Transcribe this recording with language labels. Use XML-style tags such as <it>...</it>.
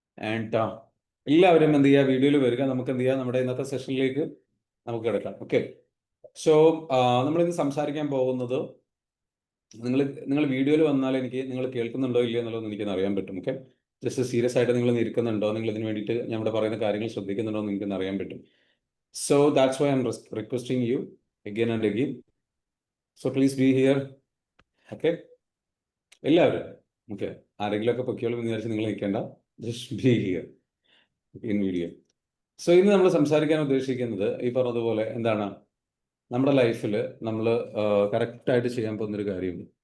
<ml>And എല്ലാവരും എന്ത് ചെയ്യുക, വീഡിയോയിൽ വരിക. നമുക്ക് എന്ത് ചെയ്യാം, നമ്മുടെ ഇന്നത്തെ സെഷനിലേക്ക് നമുക്ക് കിടക്കാം. ഓക്കെ, സോ നമ്മളിന്ന് സംസാരിക്കാൻ പോകുന്നത്, നിങ്ങൾ വീഡിയോയിൽ വന്നാൽ എനിക്ക് നിങ്ങൾ കേൾക്കുന്നുണ്ടോ ഇല്ലയോ എന്നുള്ളത് എനിക്കൊന്ന് അറിയാൻ പറ്റും. ഓക്കെ, ജസ്റ്റ് സീരിയസ് ആയിട്ട് നിങ്ങൾ ഇരിക്കുന്നുണ്ടോ, നിങ്ങൾ ഇതിന് വേണ്ടിയിട്ട് ഞാൻ ഇവിടെ പറയുന്ന കാര്യങ്ങൾ ശ്രദ്ധിക്കുന്നുണ്ടോ എന്ന് എനിക്കൊന്ന് അറിയാൻ പറ്റും.</ml> <en>So that's why I'm requesting you again and again. So please be here.</en> <ml>Okay, എല്ലാവരും ഓക്കെ. ആരെങ്കിലും ഒക്കെ പൊക്കിയോളം എന്ന് വിചാരിച്ച് നിങ്ങൾ നിൽക്കേണ്ട.</ml> <en>Just be here in video.</en> <ml>So ഇന്ന് നമ്മൾ സംസാരിക്കാൻ ഉദ്ദേശിക്കുന്നത് ഈ പറഞ്ഞതുപോലെ എന്താണ്, നമ്മുടെ ലൈഫിൽ നമ്മൾ കറക്റ്റായിട്ട് ചെയ്യാൻ പോകുന്നൊരു കാര്യം.</ml>